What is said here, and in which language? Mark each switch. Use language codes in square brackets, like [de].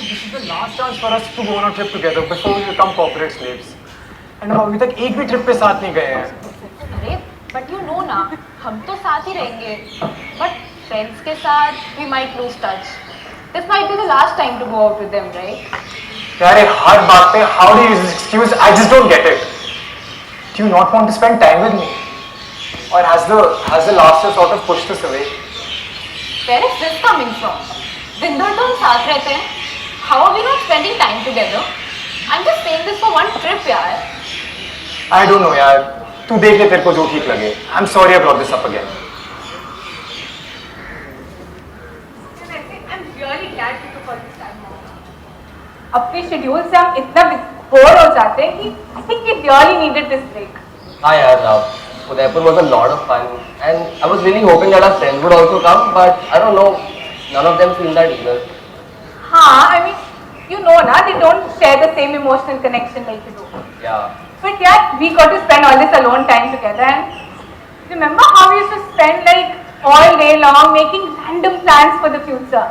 [en] This is the last chance for us to go on a trip together before we become corporate slaves. [hi] And हम अभी तक एक भी trip पे साथ नहीं गए हैं। अरे [en] but you know [hi] ना, हम तो साथ ही रहेंगे, बट फ्रेंड्स के साथ [en] We might lose touch. This might be the last time to go out with them, right? [hi] यार ये हर बात पे [en] how do you use this excuse? I just don't get it. Do you not want to spend time with me? Or has the last year sort of pushed us away? Where is this coming from? [hi] दिन भर तो हम साथ रहते हैं. [en] How are we not spending time together? I'm just saying this for one trip, यार. I don't know यार. [hi] तू देख ले तेरे को जो ठीक लगे. [en] I'm sorry I brought this up again. I'm really glad you took all this time off. [hi] अपने शेड्यूल से हम इतना बोर हो जाते हैं कि [en] I think we really needed this break. [hi] हाँ यार, [en] Udaipur was a lot of fun and I was really hoping that our friends would also come, but I don't know, none of them feel that either. हाँ, I mean, you know ना, they don't share the same emotional connection like you do. Yeah. But yeah, we got to spend all this alone time together, and remember how we used to spend like all day long making random plans for the future.